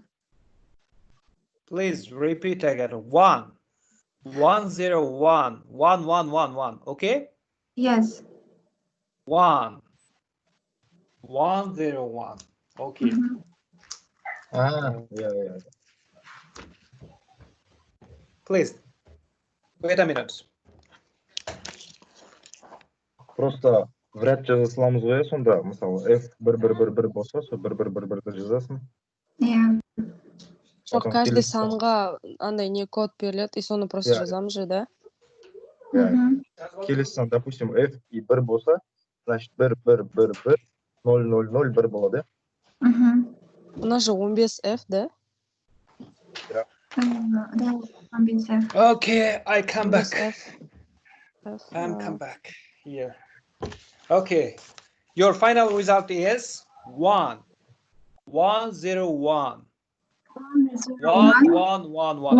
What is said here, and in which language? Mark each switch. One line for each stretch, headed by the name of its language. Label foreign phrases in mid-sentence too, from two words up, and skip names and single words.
English: Please repeat again. 1, 101, 1111. Okay? Yes. 1, 101. Okay. Yeah. Please wait a minute.
Kazakh: Просто вряд жаза саламыз ғой, сонда мысалы F1111 болса, сол 1111-ді жазасың.
English: Yeah.
Kazakh: Жоқ, каждый санға андай не код беріледі, и соны просто жазамыз же, да? Келесі сан, допустим, F и 1 болса, значит 1111 0001 болады.
Russian: У нас же 15F, да? Да.
English: Okay, I come back. I'm come back here. Okay, your final result is 1, 101, 1111.